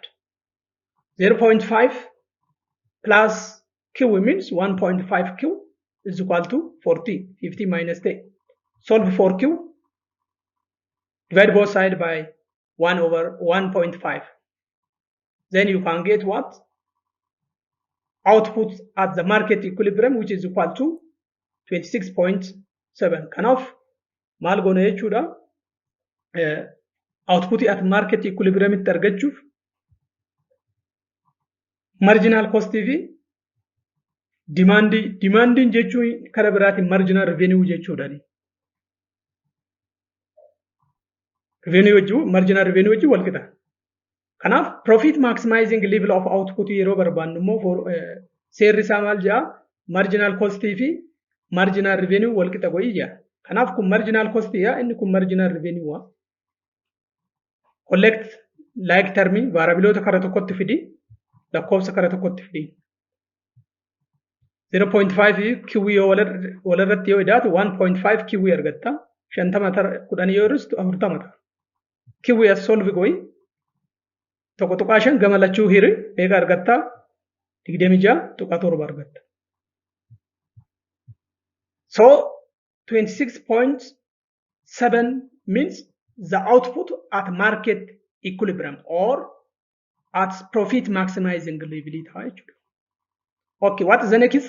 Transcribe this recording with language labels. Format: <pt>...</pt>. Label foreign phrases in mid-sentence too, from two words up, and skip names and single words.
<en>0.5 plus Q means 1.5 Q is equal to 40, 50 minus 10. Solve for Q, divide both sides by 1 over 1.5. Then you can get what? Output at the market equilibrium, which is equal to 26.7.</en> <om>Kanaaf maal goona jechuudha?</om> <en>Output at market equilibrium</en> <om>itti argachuuf</om> <en>marginal cost</en> <om>fi demanding jechuun kara biraatiin</om> <en>marginal revenue</en> <om>jechuudha.</om> <en>Marginal revenue</en> <om>wajjin wal qixa. Kanaaf</om> <en>profit maximizing level of output</en> <om>yeroo barbaannu immoo seerri isaa maal jedha?</om> <en>Marginal cost</en> <om>fi</om> <en>marginal revenue</en> <om>wal qixa godhii jedha. Kanaaf kun</om> <en>marginal cost</en> <om>yaa inni kun</om> <en>marginal revenue</en> <om>waa.</om> <en>Collect like</en> <om>termi variabiloota kara tokkotti fidi lakkoofsa kara tokkotti fidi. 0.5 QE yoo walirratti yoo hidhaatu 1.5 QE argatta. 50 10 yoo hir'istu 40 ta'a. QE as solve go'i. Tokko tuqaa 5 gama lachuu hiri meeqa argatta? 26.7 argatta.</om> <en>So 26.7 means the output at market equilibrium or at profit maximizing level. Okay, what is the next?</en>